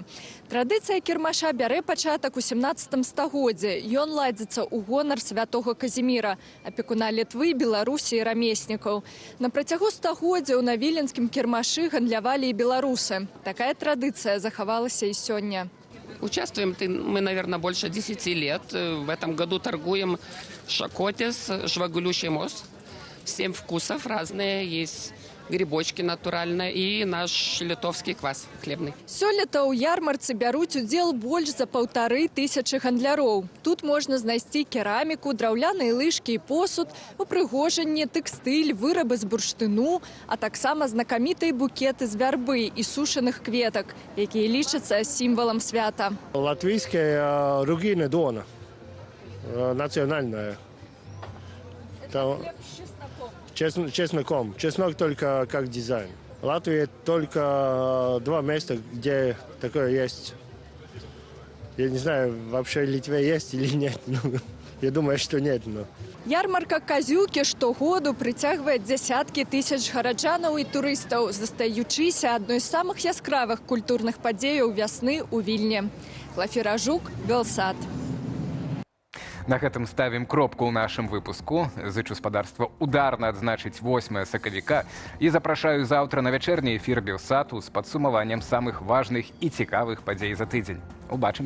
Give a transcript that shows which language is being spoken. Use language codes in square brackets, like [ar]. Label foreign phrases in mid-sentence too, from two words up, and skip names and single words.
[be] Традыцыя кірмаша бярэ пачатак у 17 стагоддзі. Ён ладзіцца ў гонар святога Казіміра, апекуна Літвы, Беларусі і рамеснікаў. На працягу стагоддзяў на віленскім кірмашы гандлявалі і беларусы. Такая традыцыя захавалася і сёння. [ru] Участвуем мы, наверное, больше 10 лет. В этом году торгуем шакотис, жвагулющий мост. 7 вкусов разные. Есть грибочки натуральные и наш литовский квас хлебный. [be] Сёлета ў ярмарцы бяруць удзел больш за 1500 гандляроў. Тут можна знайсці кераміку, драўляныя лыжкі і посуд, упрыгожанне, тэкстыль, вырабы з бурштыну, а таксама знакамітыя букеты з вярбы і сушаных кветак, якія лічацца сімвалам свята. [ru] Латвийская ругина дона, национальная. Чесноком. Чеснок только как дизайн. В Латвии только 2 места, где такое есть. Я не знаю, вообще в Литве есть или нет. Я думаю, что нет. [be] Ярмарка Казюкі штогоду прыцягвае дзясяткі тысяч гараджанаў і турыстаў, застаючыся адной з самых яскравых культурных падзеяў вясны ў Вільні. Глафіра Жук, Белсад. На гэтым ставім кропку ў нашым выпуску. Зычу спадарства ударна адзначыць 8 сакавіка і запрашаю заўтра на вячэрні эфір Белсату з падсумаваннем самых важных і цікавых падзей за тыдзень.